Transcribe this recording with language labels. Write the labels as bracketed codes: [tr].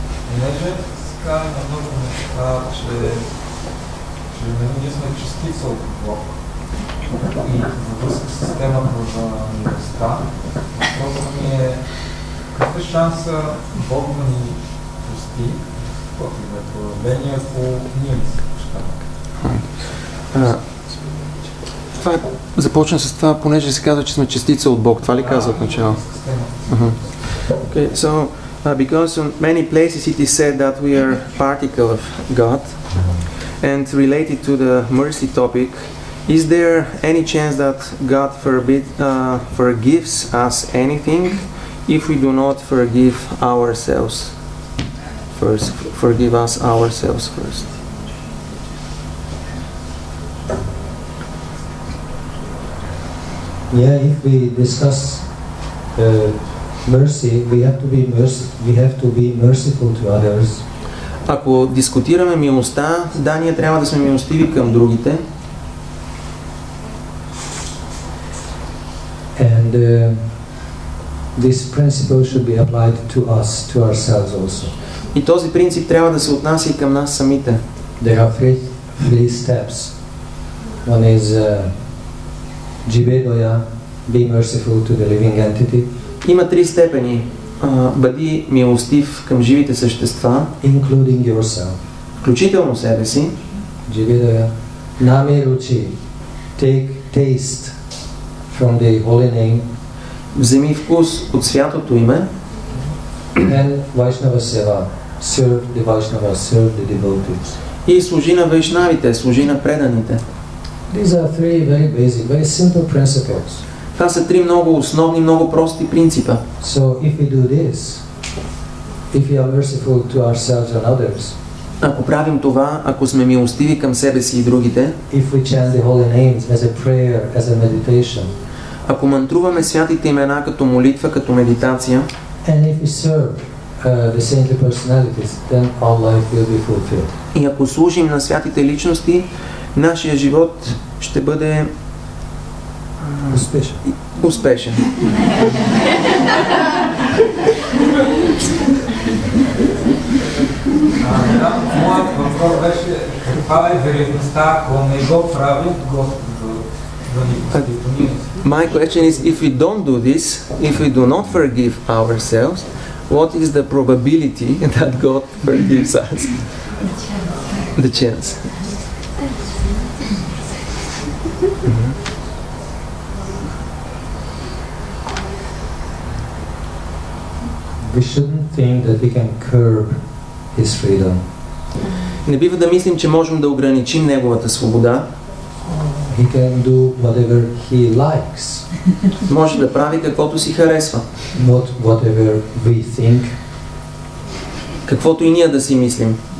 [bg] Понеже сказа на много неща, че ние сме частица от Бог и във връзка с темата за милостта, въпросът ми е какъв е шанса Бог да ни прости, каквото и да е проявление, ако ние не се прощаваме? Това започна с това, понеже се казва, че сме частица от Бог. Това ли казва от начало? [en] Okay, so because in many places it is said that we are particle of God, and related to the mercy topic, is there any chance that God forgives us anything if we do not forgive ourselves first? Forgive us ourselves first. Yeah, if we discuss mercy, we have to be merciful to others. [bg] Ако дискутираме милостта, да, ние трябва да сме милостиви към другите. [en] And this principle should be applied to us, to ourselves also. [bg] И този принцип трябва да се отнася и към нас самите. [en] There are three steps. One is Jivedoya, be merciful to the living entity. [bg] Има три степени. Бъди милостив към живите същества, [en] including yourself. [bg] Включително себе си. [en] Jivedoya, Name Ruchi, take taste from the holy name. [bg] Вземи вкус от святото име. [en] And Vaishnava Seva, serve the Vaishnavas, serve the devotees. [bg] И служи на вайшнавите, служи на преданите. [en] These are three very basic, very simple principles. [bg] Това са три много основни, много прости принципа. [en] So if we do this, if we are merciful to ourselves and others, [bg] Ако правим това, ако сме милостиви към себе си и другите, [en] if we chant the holy names as a prayer, as a meditation, [bg] ако мантруваме святите имена като молитва, като медитация, [en] and if we serve the saintly personalities, then our life will be fulfilled. [bg] и ако служим на святите личности, нашия живот ще бъде успешен. Моят въпрос беше каква е вероятността, ако не го прави, да ни пости. [en] My question is, if we don't do this, if we do not forgive ourselves, what is the probability that God forgives us? The chance. We shouldn't think that we can curb his freedom. [bg] Не бива да мислим, че можем да ограничим неговата свобода. [en] He can do whatever he likes. [bg] Може да прави каквото си харесва. [en] Not whatever we think. [bg] Каквото и ние да си мислим.